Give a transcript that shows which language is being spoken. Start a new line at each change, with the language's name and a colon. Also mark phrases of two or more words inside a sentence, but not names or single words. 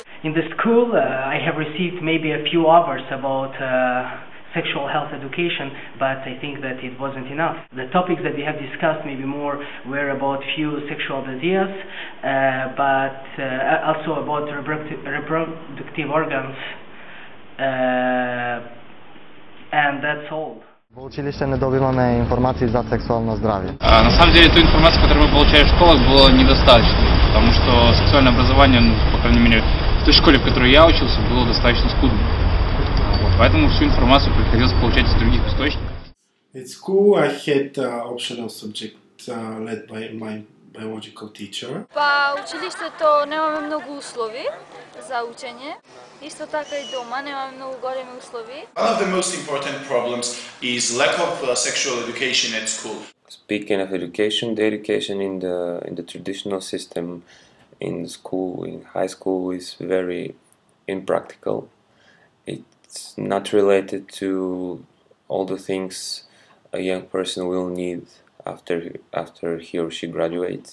English: In the school, I have received maybe a few hours about sexual health education, but I think that it wasn't enough. The topics that we have discussed maybe more were about few sexual diseases, but also about reproductive organs, and that's all.
Bulgarian: В училище не добиваме информации за сексуално здравие.
Russian: На самом деле, ту информацию, которую мы получали в школах, было недостаточно, потому что сексуальное образование, по крайней мере, в той школе, в которой я учился, было достаточно скудно. Поэтому всю информацию приходилось получать из других источников.
English: At school, I had optional subject led by my biological teacher.
Macedonian: Па училището немаме много услови за учење. Исто така и дома немаме много големи услови.
English: One of the most important problems is lack of sexual education at school. Speaking of education, the education in the traditional system in the school, in high school, is very impractical. It's not related to all the things a young person will need after he or she graduates.